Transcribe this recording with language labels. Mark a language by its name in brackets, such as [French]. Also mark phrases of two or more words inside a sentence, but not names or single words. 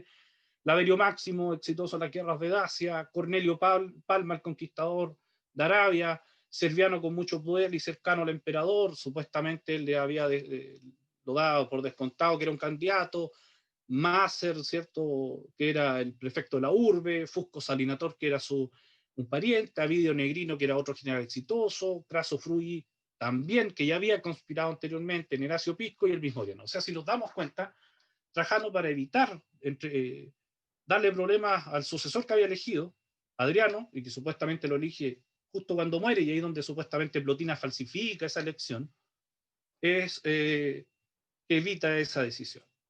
[Spanish] Laverio Máximo, exitoso en las guerras de Dacia. Cornelio Palma, el conquistador de Arabia. Serviano con mucho poder y cercano al emperador, supuestamente él le había lo dado por descontado que era un candidato. Máser, ¿cierto?, que era el prefecto de la urbe. Fusco Salinator, que era un pariente. Avidio Negrino, que era otro general exitoso. Craso Frugi, también, que ya había conspirado anteriormente. Horacio Pisco y el mismo Diano. O sea, si nos damos cuenta, Trajano, para evitar darle problemas al sucesor que había elegido, Adriano, y que supuestamente lo elige justo cuando muere, y ahí donde supuestamente Plotina falsifica esa elección, es evita esa decisión.